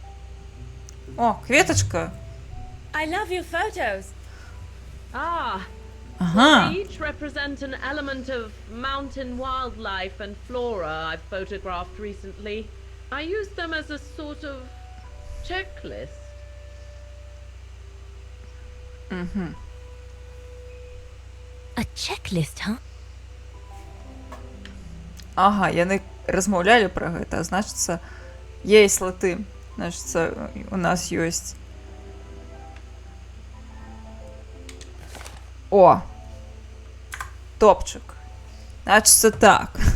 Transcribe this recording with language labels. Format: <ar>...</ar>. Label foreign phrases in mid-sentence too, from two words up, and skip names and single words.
<be>О, кветачка!</be> <en>I love your photos. Ah,</en> <be>Ага.</be> <en>They each represent an element of mountain wildlife and flora I've photographed recently. I used them as a sort of checklist. A checklist, huh?</en> <be>Ага, яны размаўлялі пра гэта, а значыцца, есть латы. Значыцца, у нас ёсць. О! Топчык. Значыцца так.</be>